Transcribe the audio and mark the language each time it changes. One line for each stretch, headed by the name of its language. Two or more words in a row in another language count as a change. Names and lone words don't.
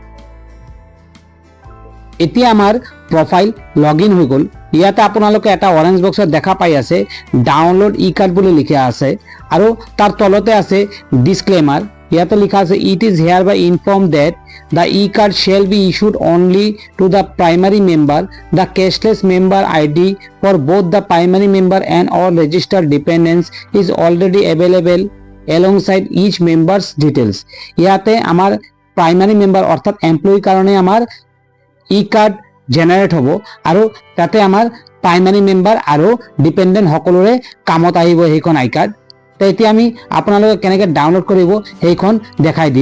Assamese: এতিয়া আমাৰ প্ৰফাইল লগইন হৈ গ'ল। ইয়াতে আপোনালোকে এটা অৰেঞ্জ বক্সত দেখা পাই আছে
English: download e card
Assamese: বুলি লিখা আছে আৰু তাৰ তলতে আছে ডিসক্লেমাৰ, ইয়াতে লিখা আছে
English: It is hereby inform that the e card shall be issued only to the primary member, the cashless member ID for both the primary member and all registered dependents is already available alongside each member's details।
Assamese: ইয়াতে আমাৰ
English: primary member
Assamese: অৰ্থাৎ এমপ্লয়ীৰ কাৰণে আমাৰ
English: e card
Assamese: জেনাৰেট হ'ব আৰু তাতে আমাৰ
English: primary member
Assamese: আৰু ডিপেণ্ডেণ্ট সকলোৰে কামত আহিব সেইখন
English: e card.
Assamese: তো এতিয়া আমি আপোনালোকে কেনেকৈ ডাউনলোড কৰিব সেইখন দেখাই দিম।